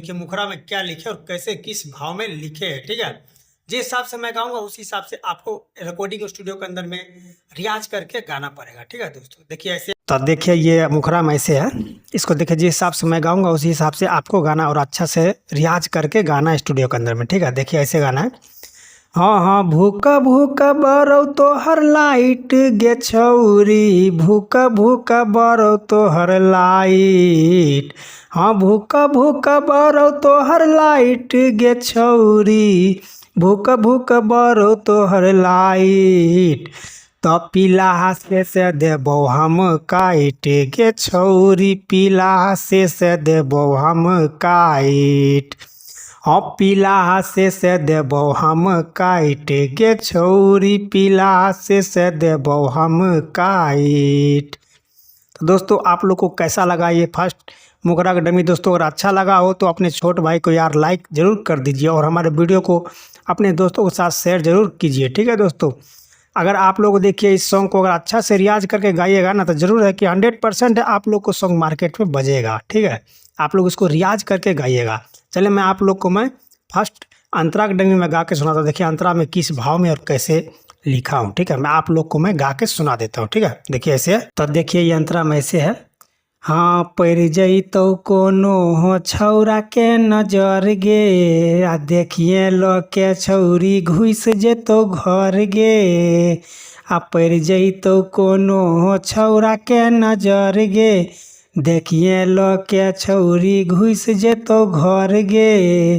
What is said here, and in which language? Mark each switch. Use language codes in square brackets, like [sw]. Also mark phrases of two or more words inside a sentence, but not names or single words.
[hi] देखिए मुखरा में क्या लिखे और कैसे किस भाव में लिखे है। ठीक है, जिस हिसाब से मैं गाऊंगा उसी हिसाब से आपको [en] recording studio [hi] के अंदर में रियाज करके गाना पड़ेगा। ठीक है दोस्तों, देखिए ऐसे तो देखिए ये मुखरा में ऐसे है, इसको देखिए जिस हिसाब से मैं गाऊंगा उसी हिसाब से आपको गाना और अच्छा से रियाज करके गाना स्टूडियो के अंदर में। ठीक है, देखिए ऐसे गाना है। [anp] हाँ हाँ भूका भूका बरौ तोहर लाइट गे छौरी, भूका भूका बरौ तोहर लाइट। हाँ भूका भूका बरौ तोहर लाइट गे छौरी, भूका भूका बरौ तोहर लाइट। तो पीला से देबौ हम काट गे छौरी, पीला से देबौ हम काट। हाँ पीला से देबौ हम काट गे छौरी, पीला से देबौ हम काट। [hi] तो दोस्तों आप लोग को कैसा लगा ये फर्स्ट मुखरा का डमी। दोस्तों अगर अच्छा लगा हो तो अपने छोटे भाई को यार लाइक ज़रूर कर दीजिए और हमारे वीडियो को अपने दोस्तों के साथ शेयर ज़रूर कीजिए। ठीक है दोस्तों, अगर आप लोग देखिए इस सॉन्ग को अगर अच्छा से रियाज करके गाइएगा ना तो ज़रूर है कि 100% आप लोग को [en] song market [hi] में बजेगा। ठीक है, आप लोग इसको रियाज करके गाइएगा। चलिए मैं आप लोग को मैं फर्स्ट अंतरा की डमी में गा के सुनाता हूँ। देखिए अंतरा में किस भाव में और कैसे लिखा हूँ। ठीक है, मैं आप लोग को मैं गा के सुना देता हूँ। ठीक है, देखिए ऐसे है। तो देखिए ये अंतरा में ऐसे है। [anp] हाँ पड़ जैतौ कोनो हो छौरा के नजर गे, आ देखिए लो के छौरी घुस जेतौ घर गे। आ पड़ जैतौ कोनो हो छौरा के नजर गे, देखिए लो के छौरी घुस जेतौ घर गे।